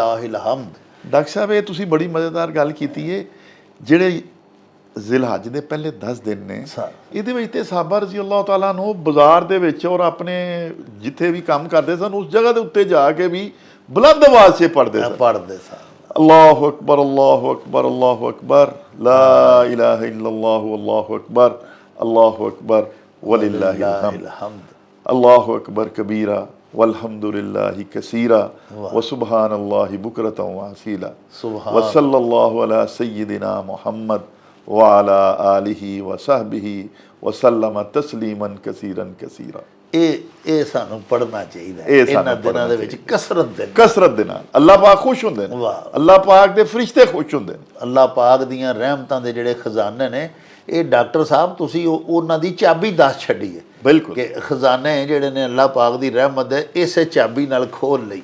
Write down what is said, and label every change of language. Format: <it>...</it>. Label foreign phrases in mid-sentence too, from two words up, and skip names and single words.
<pa>ਡਾਕਟਰ ਸਾਹਿਬ ਇਹ ਤੁਸੀਂ ਬੜੀ ਮਜ਼ੇਦਾਰ ਗੱਲ ਕੀਤੀ ਹੈ ਜਿਹੜੇ ਜ਼ਿਲਹੱਜ ਦੇ ਪਹਿਲੇ 10 ਦਿਨ ਨੇ, ਇਹਦੇ ਵਿੱਚ ਤੇ ਸਾਹਬਾ</pa> <ar>رضي الله تعالى</ar> <pa>ਨੂੰ ਬਾਜ਼ਾਰ ਦੇ ਵਿੱਚ ਔਰ ਆਪਣੇ ਜਿੱਥੇ ਵੀ ਕੰਮ ਕਰਦੇ ਸਨ ਉਸ ਜਗ੍ਹਾ ਦੇ ਉੱਤੇ ਜਾ ਕੇ ਵੀ ਬੁਲੰਦ ਆਵਾਜ਼ 'ਚ ਪੜ੍ਹਦੇ ਸਨ।</pa> <ar>الله أكبر، الله أكبر، الله أكبر، لا إله إلا الله، الله أكبر، الله أكبر ولله الحمد، الله أكبر كبيرا والحمد لله كثيرا وسبحان الله بكرة وأصيلا وصلى الله على سيدنا محمد وعلى آله وصحبه وسلم تسليما كثيرا كثيرا.</ar> <pa>ਇਹ ਸਾਨੂੰ ਪੜ੍ਹਨਾ ਚਾਹੀਦਾ ਇਹਨਾਂ ਦਿਨਾਂ ਦੇ ਵਿੱਚ ਕਸਰਤ ਦੇ ਨਾਲ। ਅੱਲਾਹ ਪਾਕ ਖੁਸ਼ ਹੁੰਦੇ ਨੇ, ਅੱਲਾਹ ਪਾਕ ਦੇ ਫਰਿਸ਼ਤੇ ਖੁਸ਼ ਹੁੰਦੇ ਨੇ। ਅੱਲਾਹ ਪਾਕ ਦੀਆਂ ਰਹਿਮਤਾਂ ਦੇ ਜਿਹੜੇ ਖਜ਼ਾਨੇ ਨੇ, ਇਹ ਡਾਕਟਰ ਸਾਹਿਬ ਤੁਸੀਂ ਉਹਨਾਂ ਦੀ ਚਾਬੀ ਦੱਸ ਛੱਡੀ ਹੈ। ਬਿਲਕੁਲ ਕਿ ਖਜ਼ਾਨੇ ਜਿਹੜੇ ਨੇ ਅੱਲਾਹ ਪਾਕ ਦੀ ਰਹਿਮਤ ਦੇ, ਇਸੇ ਚਾਬੀ ਨਾਲ ਖੋਲ ਲਈ।</pa>